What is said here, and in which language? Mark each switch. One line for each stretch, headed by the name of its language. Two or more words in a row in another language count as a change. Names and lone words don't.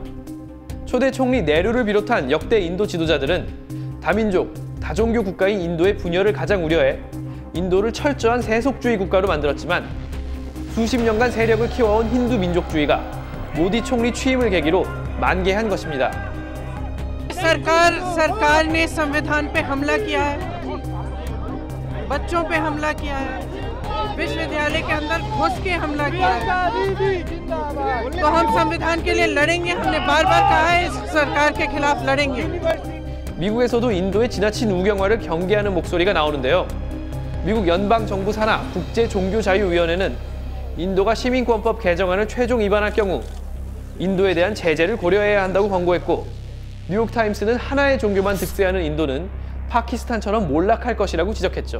Korean: 초대 총리 네루를 비롯한 역대 인도 지도자들은 다민족, 다종교 국가인 인도의 분열을 가장 우려해 인도를 철저한 세속주의 국가로 만들었지만 수십 년간 세력을 키워온 힌두 민족주의가 모디 총리 취임을 계기로 만개한 것입니다.
Hindi: सरकार ने संविधान पे हमला किया है, बच्चों पे हमला किया है, विश्वविद्यालय के अंदर घुस के हमला किया है। तो हम संविधान के लिए लड़ेंगे, हमने बार-बार कहा है इस सरकार के खिलाफ लड़ेंगे।
Korean: 미국에서도 인도의 지나친 우경화를 경계하는 목소리가 나오는데요. 미국 연방정부 산하 국제종교자유위원회는 인도가 시민권법 개정안을 최종 위반할 경우 인도에 대한 제재를 고려해야 한다고 권고했고, 뉴욕타임스는 하나의 종교만 득세하는 인도는 파키스탄처럼 몰락할 것이라고 지적했죠.